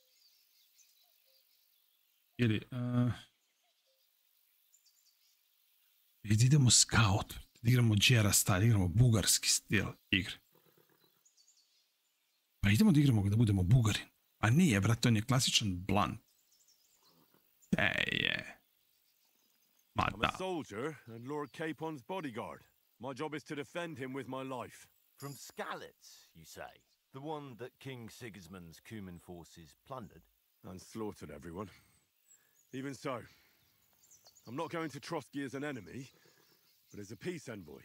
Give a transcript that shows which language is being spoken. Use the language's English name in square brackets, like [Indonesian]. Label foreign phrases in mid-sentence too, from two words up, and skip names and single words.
[Serbian] Ili... idemo scout. Da igramo Đera style, igramo bugarski stil igre. Pa idemo da igramo da budemo Bugarin. A nije, brate, on je klasičan blunt. Je. Ma [English] I'm a [Serbian] da. [English] soldier and Lord Capon's bodyguard. My job is to defend him with my life. From Skalitz, you say? The one that King Sigismund's Cuman forces plundered? And slaughtered everyone. Even so, I'm not going to Trotsky as an enemy, but as a peace envoy.